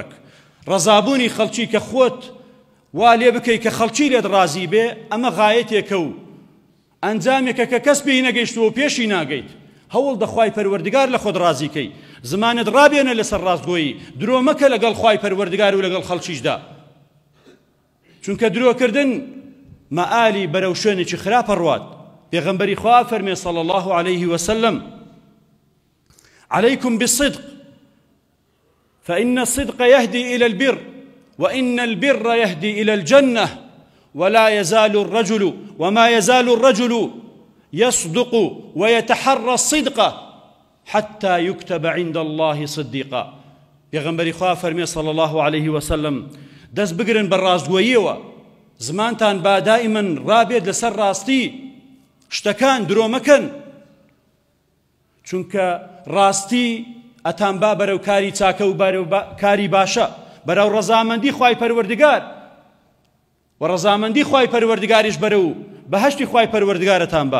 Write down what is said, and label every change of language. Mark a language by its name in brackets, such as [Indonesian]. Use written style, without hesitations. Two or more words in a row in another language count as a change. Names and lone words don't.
[Central Kurdish] ڕەزابوونی خەڵکی کە خۆت وا لێ بکەی کە خەڵکی لێت ڕازی بێ ئەمە غایەتێکە و ئەنجامێکە کە کەس پێی نەگەیشتووە و پێشی ناگەیت. هەوڵ دە خوای پەروەردگار لە خۆت ڕازیکەی. زمانت ڕابێنە لەسەر ڕاستگۆیی. درۆ مەکە لەگەڵ خوای پەروەردگار و لەگەڵ خەڵکیشدا. چونکە درۆکردن مەئالی بەرەو شوێنێکی خراپە ڕوات. پێغەمبەری خوا فەرمێ [Arabic] صلی الله عليه وسلم عليكم بالصدق فإن الصدق يهدي إلى البر وإن البر يهدي إلى الجنة وما يزال الرجل يصدق ويتحرى الصدق حتى يكتب عند الله صديقا. [Central Kurdish] پێغەمبەری خوا فەرمێ [Arabic] صلی الله عليه وسلم [Central Kurdish] دەست بگرن بە ڕاستگۆییەوە. زمانتان با دائما ڕابێت لەسەر ڕاستی. شتەکان درۆ مەکەن. چونکە ڕاستی ئەتان با بەرەو کاری چاکە و بەرەو کاری باشە بەرەو ڕەزامەندی خوای پەروەردگار و ڕەزامەندی خوای پەروەردگاریش بەرەو بەهەشتی خوای پەروەردگارەتان با.